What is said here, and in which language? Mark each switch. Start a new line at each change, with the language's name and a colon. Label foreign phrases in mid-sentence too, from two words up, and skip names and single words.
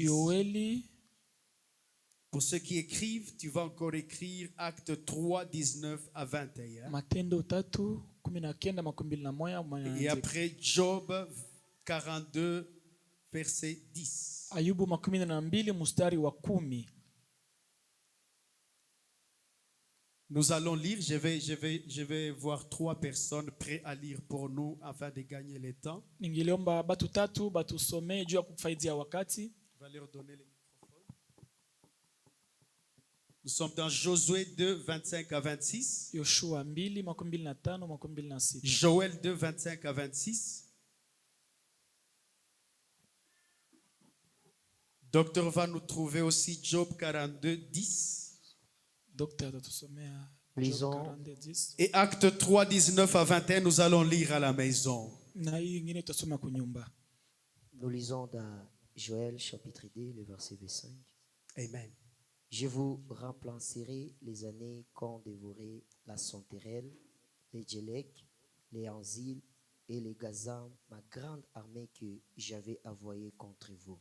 Swahili: Yoeli,
French: Pour ceux qui écrivent, tu vas encore écrire Acte 3, 19 à 21.
Swahili: Matendo 3:19-21.
French: Et après Job 42, verset 10.
Swahili: Ayubu 12 mstari wa 10.
French: Nous allons lire, je vais voir 3 personnes prêtes à lire pour nous afin de gagner le temps.
Swahili: Ningiliomba batu tatu batusomee juu ya kufaidia wakati.
French: Je vais leur donner le microphone. Nous sommes dans Josué 2, 25 à 26.
Swahili: Yoshua 2:25-26.
French: Joël 2, 25 à 26. Docteur va nous trouver aussi Job 42, 10.
Swahili: Docteur atatusomea Job
French: Lisons.
Swahili: 40:10.
French: Et Acte 3, 19 à 21, nous allons lire à la maison.
Swahili: Na hii ingine tutasoma kunyumba.
French: Nous lisons dans Joël chapitre 2, le verset 25. Amen. Je vous remplacerai les années qu'ont dévoré la Sonterelle, les Djélek, les Anzil et les Gazam, ma grande armée que j'avais envoyée contre vous.